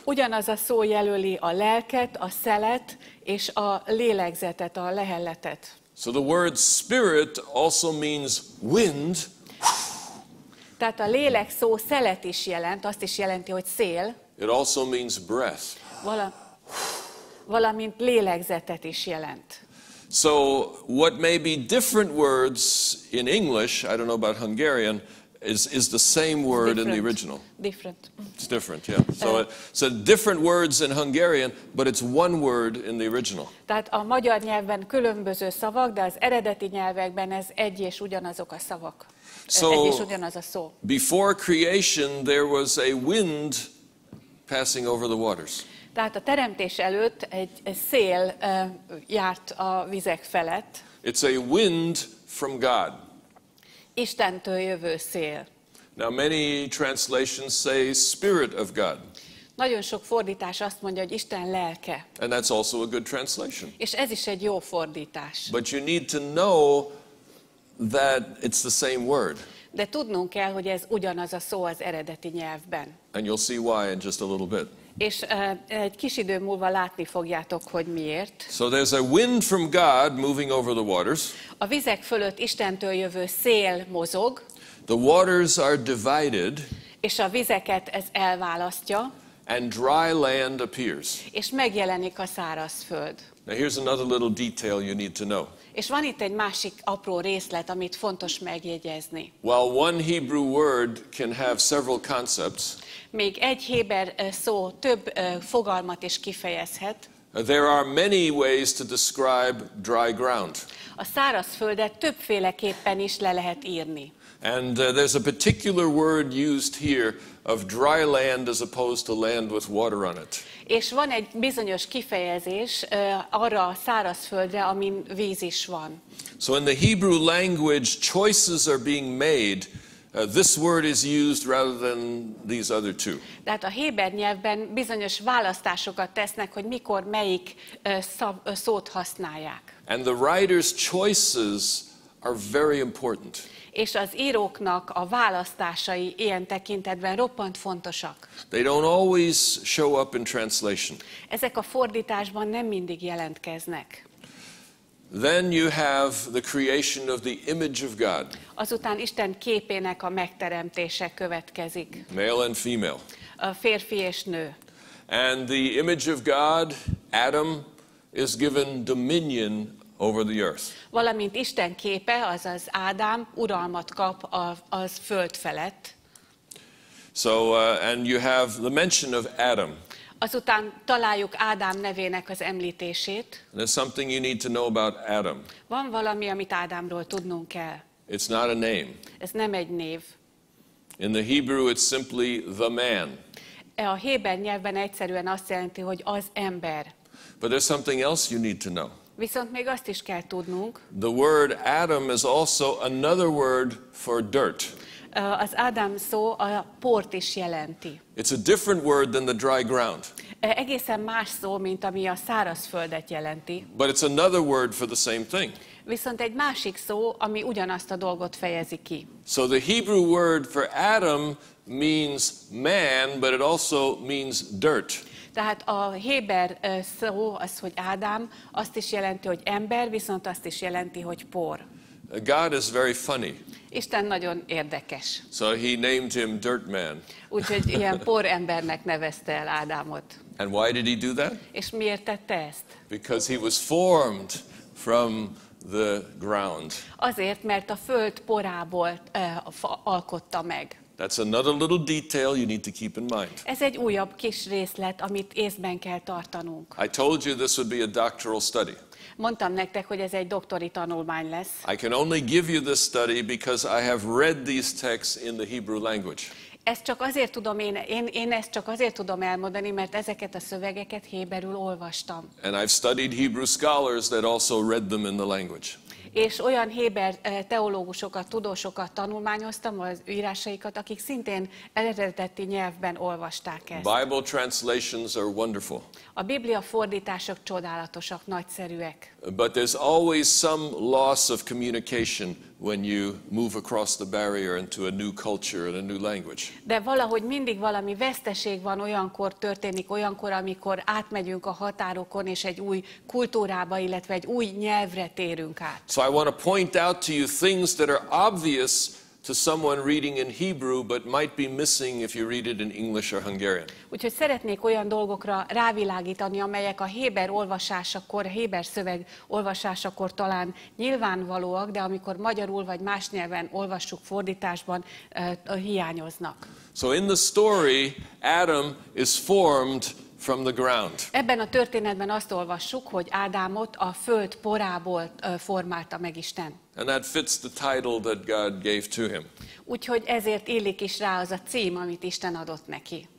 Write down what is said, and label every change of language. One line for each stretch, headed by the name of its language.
Hungarian: ugyanaz a szó jelöli a lelket, a szelet és a lélegzetet, a lehelletet.
English: So the word spirit also means wind,
Hungarian: Tehát a lélek szó szelet is jelent, azt is jelenti, hogy szél,
English: it also means breath.
Hungarian: valamint lélegzetet is jelent.
English: So what may be different words in English, I don't know about Hungarian, is the same word in the original. Different. It's different, yeah. So different words in Hungarian, but it's one word in the original.
Hungarian: Tehát a magyar nyelvben különböző szavak, de az eredeti nyelvekben ez egy és ugyanazok a szavak. Egy és ugyanaz a szó.
English: Before creation, there was a wind passing over the waters.
Hungarian: Tehát a teremtés előtt egy szél járt a vizek felett.
English: It's a wind from God.
Hungarian: Istentől jövő szél.
English: Now, many translations say Spirit of God,
Hungarian: Nagyon sok fordítás azt mondja, hogy Isten lelke.
English: and that's also a good translation.
Hungarian: És ez is egy jó fordítás.
English: But you need to know that it's the same word,
Hungarian: De tudnunk kell, hogy ez ugyanaz a szó az eredeti nyelvben.
English: and you'll see why in just a little bit.
Hungarian: És egy kis idő múlva látni fogjátok, hogy miért.
English: So there's a wind from God moving over the waters.
Hungarian: A vizek fölött Istentől jövő szél mozog,
English: The waters are divided,
Hungarian: és a vizeket ez elválasztja,
English: and dry land appears.
Hungarian: És megjelenik a szárazföld.
English: Now here's another little detail you need to know.
Hungarian: És van itt egy másik apró részlet, amit fontos megjegyezni.
English: While one Hebrew word can have several concepts,
Hungarian: Még egy héber szó több fogalmat is kifejezhet.
English: there are many ways to describe dry ground.
Hungarian: A szárazföldet többféleképpen is le lehet írni.
English: And there's a particular word used here of dry land as opposed to land with water on it.
Hungarian: És van egy bizonyos kifejezés arra a szárazföldre, amin víz is van.
English: So in the Hebrew language, choices are being made. This word is used rather than these other two.
Hungarian: Tehát a héber nyelvben bizonyos választásokat tesznek, hogy mikor melyik szót használják.
English: And the writer's choices are very important.
Hungarian: És az íróknak a választásai ilyen tekintetben roppant fontosak.
English: They don't always show up in translation.
Hungarian: Ezek a fordításban nem mindig jelentkeznek.
English: Then you have the creation of the image of God,
Hungarian: Azután Isten képének a megteremtése következik.
English: male and female.
Hungarian: A férfi és nő.
English: And the image of God, Adam, is given dominion over the earth.
Hungarian: Valamint Isten képe, azaz Ádám uralmat kap az föld felett.
English: So, and you have the mention of Adam.
Hungarian: Azután találjuk Ádám nevének az említését.
English: And there's something you need to know about Adam.
Hungarian: Van valami, amit Ádámról tudnunk kell.
English: It's not a name.
Hungarian: Ez nem egy név.
English: In the Hebrew, it's simply the man.
Hungarian: A héber nyelvben egyszerűen azt jelenti, hogy az ember.
English: But there's something else you need to know.
Hungarian: Viszont még azt is kell tudnunk.
English: The word Adam is also another word for dirt.
Hungarian: Az Ádám szó a port is jelenti.
English: It's a different word than the dry ground.
Hungarian: Egészen más szó, mint ami a szárazföldet jelenti.
English: But it's another word for the same thing.
Hungarian: Viszont egy másik szó, ami ugyanazt a dolgot fejezi ki.
English: So the Hebrew word for Adam means man, but it also means dirt.
Hungarian: Tehát a héber szó az, hogy Ádám, azt is jelenti, hogy ember, viszont azt is jelenti, hogy por.
English: God is very funny.
Hungarian: Isten nagyon érdekes.
English: So he named him Dirt Man.
Hungarian: Úgyhogy ilyen por embernek nevezte el Ádámot.
English: And why did he do that?
Hungarian: És miért tette ezt?
English: Because he was formed from the ground.
Hungarian: Azért, mert a föld porából alkotta meg.
English: That's another little detail you need to keep in mind.
Hungarian: Ez egy újabb kis részlet, amit észben kell tartanunk.
English: I told you this would be a doctoral study.
Hungarian: Mondtam nektek, hogy ez egy doktori tanulmány lesz.
English: I can only give you this study because I have read these texts in the Hebrew language.
Hungarian: Ezt csak azért tudom én ezt csak azért tudom elmondani, mert ezeket a szövegeket héberül olvastam.
English: And I've studied Hebrew scholars that also read them in the language.
Hungarian: És olyan héber teológusokat, tudósokat tanulmányoztam, az írásaikat, akik szintén eredeti nyelvben olvasták ezt.
English: Bible translations are wonderful.
Hungarian: A Biblia fordítások csodálatosak, nagyszerűek.
English: But there's always some loss of communication when you move across the barrier into a new culture and a new language.
Hungarian: De valahogy mindig valami veszteség van, történik olyankor, amikor átmegyünk a határokon, és egy új kultúrába, illetve egy új nyelvre térünk át.
English: So I want to point out to you things that are obvious to someone reading in Hebrew, but might be missing if you read it in English or Hungarian.
Hungarian: Úgyhogy szeretnék olyan dolgokra rávilágítani, amelyek a héber olvasásakor, a héber szöveg olvasásakor talán nyilvánvalóak, de amikor magyarul vagy más nyelven olvassuk fordításban, hiányoznak.
English: So in the story, Adam is formed from the ground.
Hungarian: Ebben a történetben azt olvassuk, hogy Ádámot a föld porából formálta meg Isten.
English: And that fits the title that God gave to him.
Hungarian: Úgyhogy ezért illik is rá az a cím, amit Isten adott neki.